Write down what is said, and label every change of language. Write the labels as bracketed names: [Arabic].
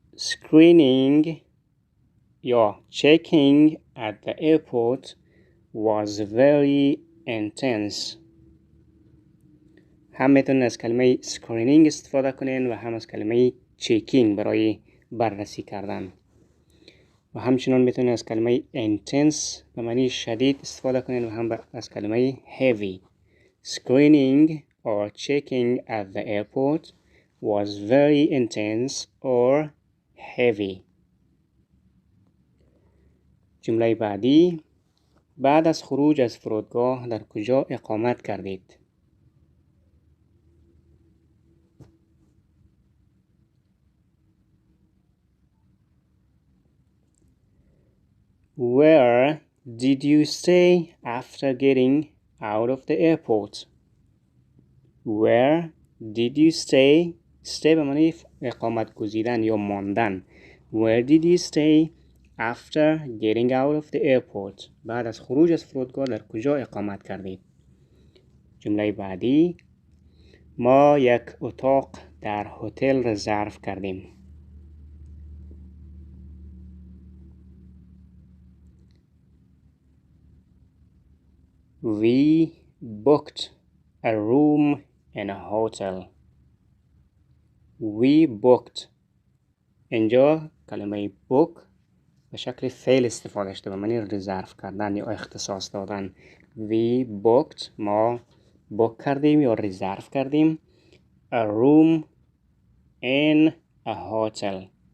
[English] Screening یا checking at the airport was very intense. [Persian] هم میتونن از کلمه screening استفاده کنین و هم از کلمه checking برای بررسی کردن. و همچنان میتونید از کلمه intense به معنی شدید استفاده کنید و هم از کلمه heavy. [English] Screening or checking at the airport was very intense or heavy. [Persian] جمله بعدی: بعد از خروج از فرودگاه در کجا اقامت کردید؟ [English] Where did you stay after getting out of the airport? Where did you stay? [Persian] Stay به معنی اقامت گزیدن یا ماندن. [English] Where did you stay after getting out of the airport? [Persian] بعد از خروج از فرودگاه در کجا اقامت کردید؟ جمله بعدی: ما یک اتاق در هتل رزرو کردیم. [English] We booked a room in a hotel. We booked. [Persian] اینجا کلمه book به شکل فعل استفاده شده به معنی رزرو کردن یا اختصاص دادن. [English] We booked. [Persian] ما بوک کردیم یا رزرو کردیم. [English] A room in a hotel.